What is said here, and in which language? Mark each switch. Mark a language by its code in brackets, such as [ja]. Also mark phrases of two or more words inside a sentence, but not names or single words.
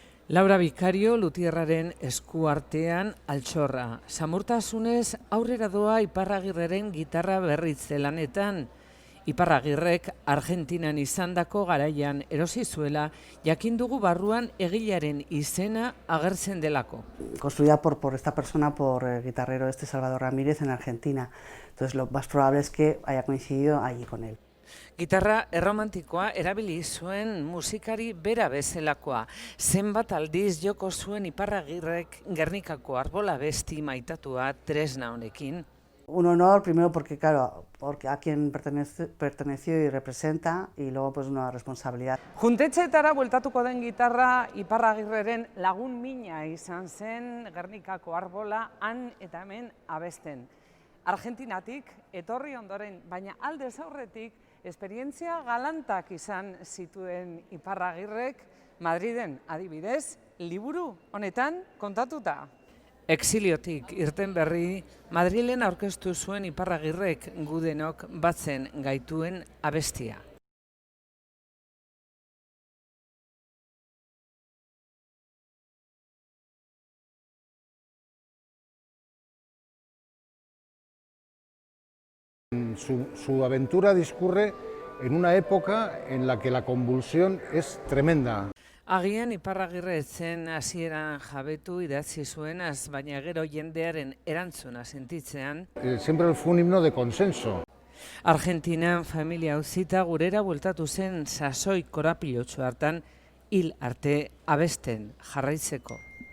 [eu] Laura Bikario Lutierraren eskuartean altxorra. Samurtasunez aurrera doa Iparragirreren gitarra berritze lanetan. Iparragirrek Argentinan izandako garaian erosi zuela, jakin dugu barruan egilearen izena agertzen delako. [es] Construida por esta persona, por el guitarrero Salvador Ramírez en Argentina. Entonces lo más probable es que haya coincidido allí con él. [eu] Gitarra erromantikoa erabili zuen musikari bera bezalakoa. Zenbat aldiz joko zuen Iparragirrek Gernikako Arbola abesti maitatua tresna honekin. [es] Un honor, primero porque, claro, porque a quien perteneció y representa, y luego pues una responsabilidad. [eu] Juntetxeetara bueltatuko den gitarra Iparragirreren lagun mina izan zen Gernikako Arbola han eta hemen abesten. Argentinatik etorri ondoren, baina aldez aurretik esperientzia galantak izan zituen Iparragirrek Madriden adibidez, liburu honetan kontatuta. Exiliotik irten berri, Madrilen aurkeztu zuen Iparragirrek gudenok batzen gaituen abestia. [es] Su aventura discurre en una época en la que la convulsión es tremenda. [eu] Agian Iparragirre etzen hasieran jabetu idatzi zuenaz, baina gero jendearen erantzuna sentitzean. [es] Siempre fue un himno de consenso. [eu] Argentinan familia auzita gurera bueltatu zen sasoi korapilotsu hartan hil arte abesten jarraitzeko.